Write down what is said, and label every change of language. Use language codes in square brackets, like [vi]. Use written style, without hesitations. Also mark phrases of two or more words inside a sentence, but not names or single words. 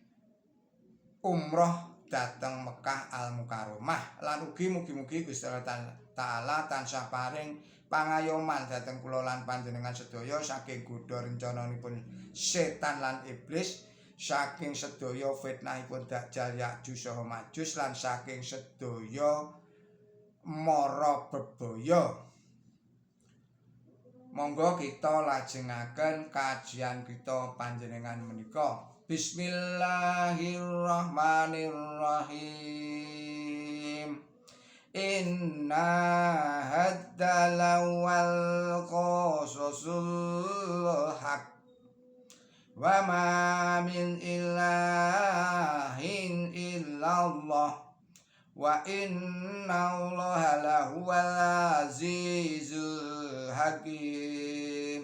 [jv] umroh dhateng Mekah Al-Mukarramah, lan ugi mugi-mugi Gusti Allah Taala tansah paring pangayoman dhateng kula lan panjenengan sedaya saking godha rencananipun setan lan iblis, saking sedaya fitnahipun Dajjal Ya'juj saha Ma'juj, lan saking sedaya mara bebaya. Monggo kita lajengaken kajian kita panjenengan menika. [ar] Bismillahirrahmanirrahim. إن هذا لهو القصص الحق وما من إله إلا الله وإن الله لهو العزيز الحكيم.